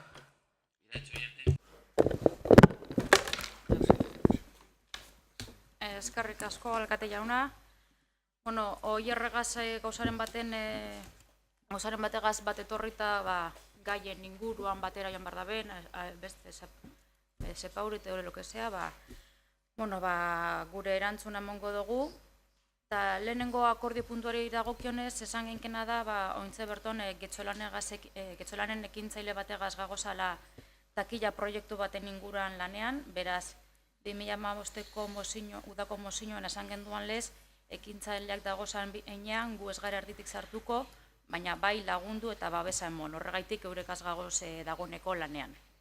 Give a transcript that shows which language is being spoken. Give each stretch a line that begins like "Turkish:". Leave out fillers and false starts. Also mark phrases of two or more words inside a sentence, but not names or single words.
Basque: Eskerrik asko, alkate jauna. Bueno, oierregaz gauzaren bategaz bat etorrita, gaien inguruan batera joan behar da ben, beste sepaurit edo
Spanish: lo que sea,
Basque: gure erantzuna emongo dugu. Eta lehenengo akordio puntuari dagokionez, esan genkena da, ointze berton, getxolanen ekintzaile bategaz gagozala takila proiektu baten inguruan lanean, beraz, 2015ko udako mozinoan esan genduan lez, ekintzaileak dagozan einean, gu ez gara erditik sartuko, baina bai lagundu eta babesa emon, horregaitik eurekaz gagoz dagoeneko lanean.